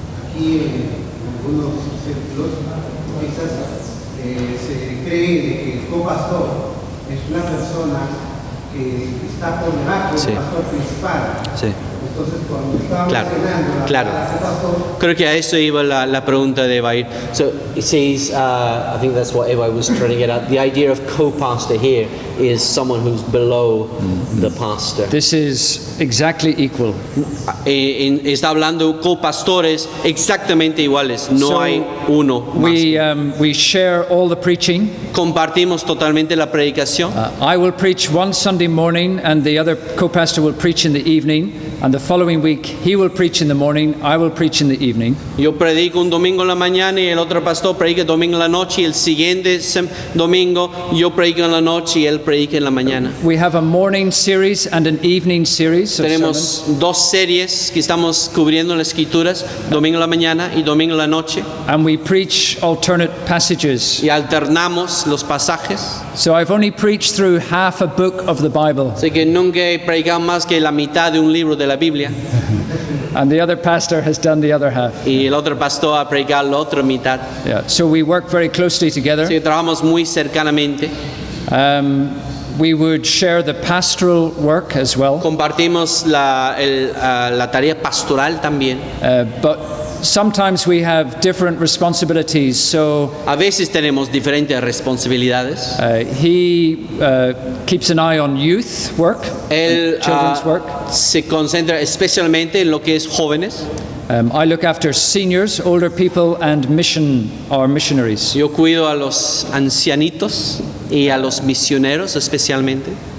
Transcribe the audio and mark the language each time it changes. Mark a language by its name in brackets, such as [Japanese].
[Spanish] Aquí en algunos círculos quizás se cree de que el copastor es una persona que está por debajo Sí. del pastor principal. Sí. Entonces cuando estaba Claro, mencionando la claro. palabra copastor, Creo que a eso iba la pregunta de Evair. [English] So it says, I think that's what Evair was trying to get at. The idea of co-pastor here is someone who's below the pastor. This is exactly equal. [Spanish] Está hablando copastores exactamente iguales. No [English] So, [Spanish] hay uno más. [English] We share all the preaching. [Spanish] Compartimos totalmente la predicación. [English] I will preach one Sunday morning, and the other co-pastor will preach in the evening. And the following week, he will preach in the morning, I will preach in the evening. [Spanish] Yo predico un domingo en la mañana y el otro pastor predica el domingo en la noche, y el siguiente domingo yo predico en la noche y él predica en la mañana. [English] We have a morning series and an evening series of sermons. [Spanish] Tenemos 2 series que estamos cubriendo las escrituras, domingo en la mañana y domingo en la noche, [English] And we preach alternate passages. [Spanish] y alternamos los pasajes. [English] So I've only preached through half a book of the Bible, [Spanish] Así que nunca he predicado más que la mitad de un libro de la Biblia, [English] and the other pastor has done the other half. [Spanish] y el otro pastor ha predicado la otra mitad. [English] Yeah. So we work very closely together. [Spanish] Así que trabajamos muy cercanamente. [English] We would share the pastoral work as well, [Spanish] Compartimos la tarea pastoral también. [English] but sometimes we have different responsibilities. So [Spanish] A veces tenemos diferentes responsabilidades. [English] he keeps an eye on youth work, [Spanish] Él [English] children's work. [Spanish] se concentra especialmente en lo que es jóvenes. [English] I look after seniors, older people, and missionaries. [Spanish] Yo cuido a los ancianitos y a los misioneros especialmente,